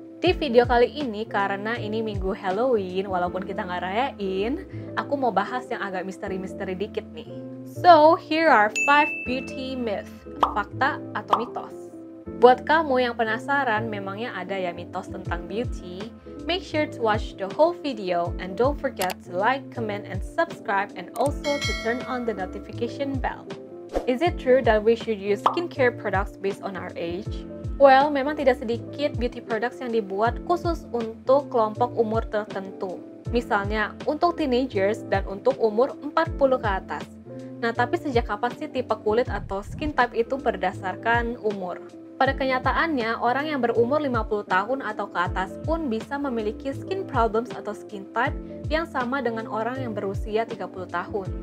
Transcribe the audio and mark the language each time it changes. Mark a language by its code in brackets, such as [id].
[id] Di video kali ini, karena ini minggu Halloween, walaupun kita nggak rayain, aku mau bahas yang agak misteri-misteri dikit nih. [en] So, here are 5 beauty myth, [id] fakta atau mitos. Buat kamu yang penasaran, memangnya ada ya mitos tentang beauty? [en] Make sure to watch the whole video and don't forget to like, comment, and subscribe and also to turn on the notification bell. Is it true that we should use skincare products based on our age? [id] Well, memang tidak sedikit beauty products yang dibuat khusus untuk kelompok umur tertentu. Misalnya, untuk teenagers dan untuk umur 40 ke atas. Nah, tapi sejak kapan sih tipe kulit atau skin type itu berdasarkan umur? Pada kenyataannya, orang yang berumur 50 tahun atau ke atas pun bisa memiliki skin problems atau skin type yang sama dengan orang yang berusia 30 tahun.